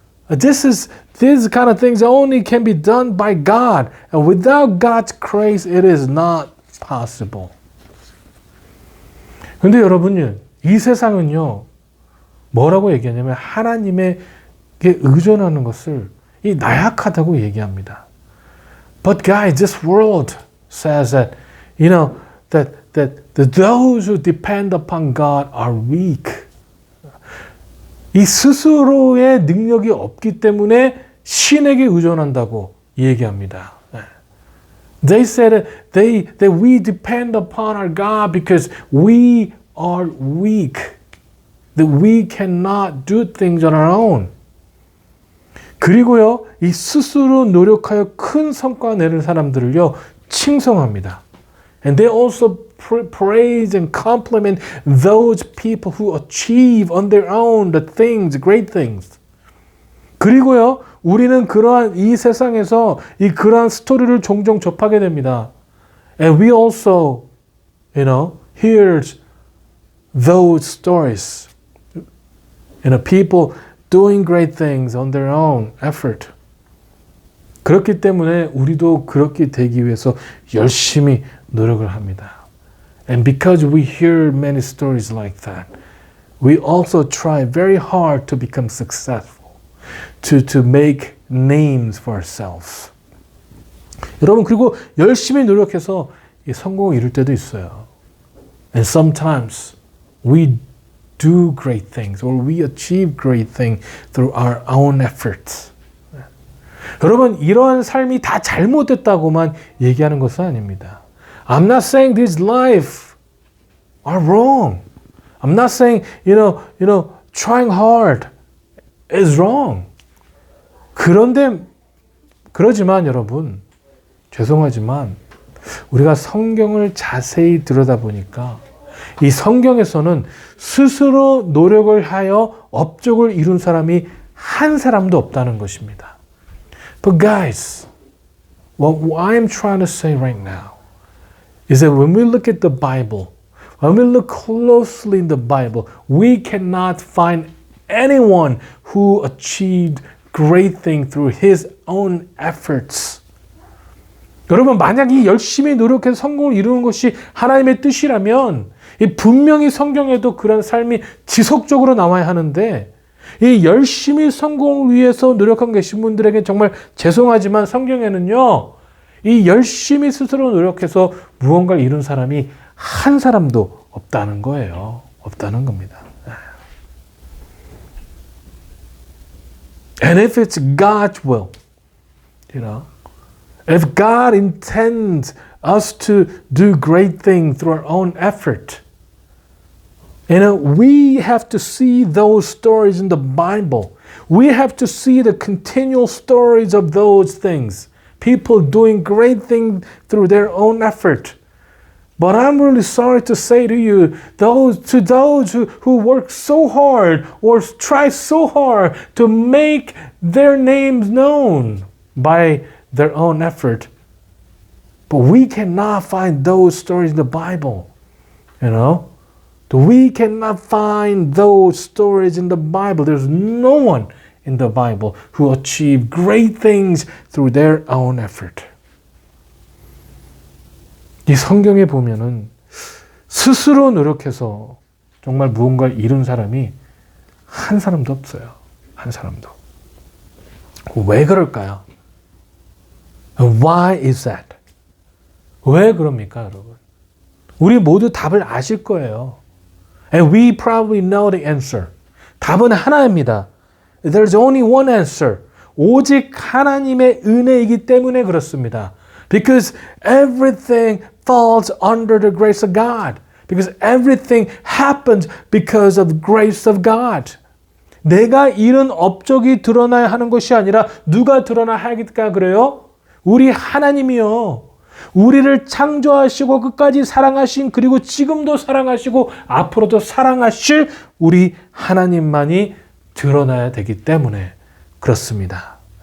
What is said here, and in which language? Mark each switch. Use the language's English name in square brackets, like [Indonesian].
[English] These kind of things only can be done by God. And without God's grace, it is not possible. [Korean] 근데 여러분, 이 세상은요, 뭐라고 얘기하냐면 하나님에게 의존하는 것을 이 나약하다고 얘기합니다. [English] But guys, this world says that, that those who depend upon God are weak. [Korean] 이 스스로의 능력이 없기 때문에 신에게 의존한다고 얘기합니다. [English] They said that we depend upon our God because we are weak. That we cannot do things on our own. [Korean] 그리고요, 이 스스로 노력하여 큰 성과 내는 사람들을요, 칭송합니다. [English] And they also praise and compliment those people who achieve on their own the things, great things. [Korean] 그리고요, 우리는 그러한 이 세상에서 이 그러한 스토리를 종종 접하게 됩니다. [English] And we also, hear those stories. People doing great things on their own effort. [Korean] 그렇기 때문에 우리도 그렇게 되기 위해서 열심히 노력을 합니다. [English] And because we hear many stories like that, we also try very hard to become successful, to make names for ourselves. [Korean] 여러분, 그리고 열심히 노력해서 이 성공을 이룰 때도 있어요. [English] And sometimes we do great things or we achieve great things through our own efforts. [Korean] 여러분, 이러한 삶이 다 잘못됐다고만 얘기하는 것은 아닙니다. [English] I'm not saying this life are wrong. I'm not saying, trying hard is wrong. [Korean] 그러지만 여러분, 죄송하지만 우리가 성경을 자세히 들여다보니까 이 성경에서는 스스로 노력을 하여 업적을 이룬 사람이 한 사람도 없다는 것입니다. [English] But guys, what I'm trying to say right now is that when we look at the Bible, when we look closely in the Bible, we cannot find anyone who achieved great things through his own efforts. [Korean] 여러분, 만약 이 열심히 노력해서 성공을 이루는 것이 하나님의 뜻이라면 분명히 성경에도 그런 삶이 지속적으로 나와야 하는데 이 열심히 성공을 위해서 노력하고 계신 분들에게 정말 죄송하지만 성경에는요, 이 열심히 스스로 노력해서 무언가를 이룬 사람이 한 사람도 없다는 거예요. 없다는 겁니다. [English] And if it's God's will, if God intends us to do great things through our own effort, we have to see those stories in the Bible. We have to see the continual stories of those things. People doing great things through their own effort. But I'm really sorry to say to you, those who work so hard or try so hard to make their names known by their own effort. But we cannot find those stories in the Bible. We cannot find those stories in the Bible. There's no one in the Bible who achieved great things through their own effort. [Korean] 이 성경에 보면은 스스로 노력해서 정말 무언가를 이룬 사람이 한 사람도 없어요. 한 사람도. 왜 그럴까요? [English] Why is that? [Korean] 왜 그럽니까, 여러분? 우리 모두 답을 아실 거예요. [English] And we probably know the answer. [Korean] 답은 하나입니다. [English] There's only one answer. [Korean] 오직 하나님의 은혜이기 때문에 그렇습니다. [English] Because everything falls under the grace of God. Because everything happens because of the grace of God. [Korean] 내가 이룬 업적이 드러나야 하는 것이 아니라 누가 드러나야 하겠다 그래요? 우리 하나님이요. 우리를 창조하시고 끝까지 사랑하신, 그리고 지금도 사랑하시고 앞으로도 사랑하실 우리 하나님만이 드러나야 되기 때문에 그렇습니다.